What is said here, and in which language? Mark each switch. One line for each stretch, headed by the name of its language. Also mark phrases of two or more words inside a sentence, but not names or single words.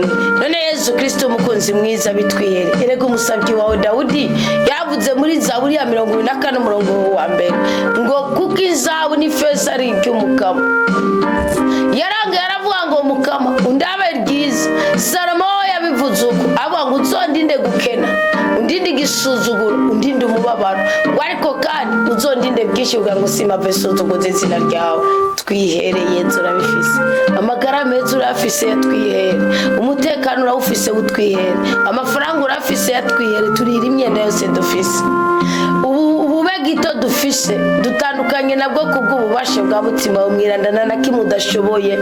Rundi: None Yesu Kristo mukunzi mwiza bitwihere. Erega umusabyi wawe Dawudi yavuze muri Zaburi ya 24 umurongo wa mbere ngo kuko izabu n'ifeza ari iby'umukama. Yarangiye aravuga ngo mukama undabe ryiza. Salomo yabivuze uko avuga ngo uzondinde gukena, undinde igisuzuguro, undinde umubabaro, ngo ariko kandi uzondinde bwinshi bwa ngo simave suzuguze izina ryawe. Twihereye nzurabifise, amagara meza urafise yatwihere, umutekano urawufise utwihere, amafaranga urafise yatwihere, turira imyenda yose dufise. Ubube gito dufise dutandukanye nabwo kubw'ububasha bwa mutima umwirandana na kimwe udashoboye.